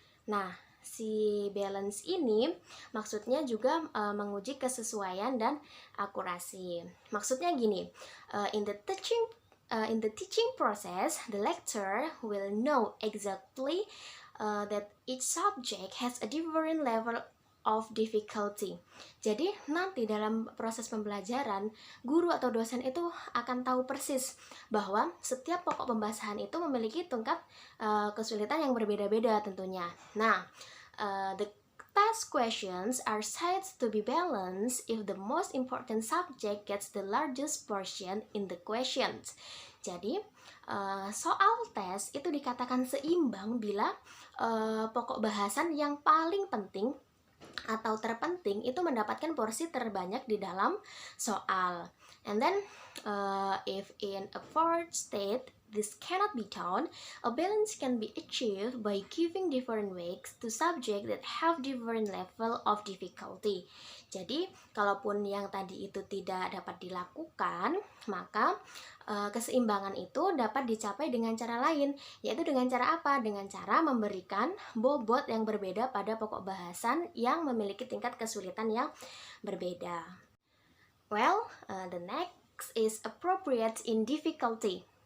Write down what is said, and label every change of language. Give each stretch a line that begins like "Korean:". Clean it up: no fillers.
Indonesian: Nah, si balance ini maksudnya juga menguji kesesuaian dan akurasi. Maksudnya gini,
English: in the teaching process, the lecturer will know exactly that each subject has a different level of difficulty.
Indonesian: Jadi nanti dalam proses pembelajaran, guru atau dosen itu akan tahu persis bahwa setiap pokok pembahasan itu memiliki tingkat kesulitan yang berbeda-beda tentunya.
English: Nah, the test questions are said to be balanced if the most important subject gets the largest portion in the questions.
Indonesian: Jadi, soal tes itu dikatakan seimbang bila pokok bahasan yang paling penting atau terpenting itu mendapatkan porsi terbanyak di dalam soal.
English: And then, if in a fourth state this cannot be done, a balance can be achieved by giving different weights to subjects that have different level of difficulty.
Indonesian: Jadi, kalaupun yang tadi itu tidak dapat dilakukan, maka keseimbangan itu dapat dicapai dengan cara lain, yaitu dengan cara apa? Dengan cara memberikan bobot yang berbeda pada pokok bahasan yang memiliki tingkat kesulitan yang berbeda.
English: Well, the next is appropriate in difficulty.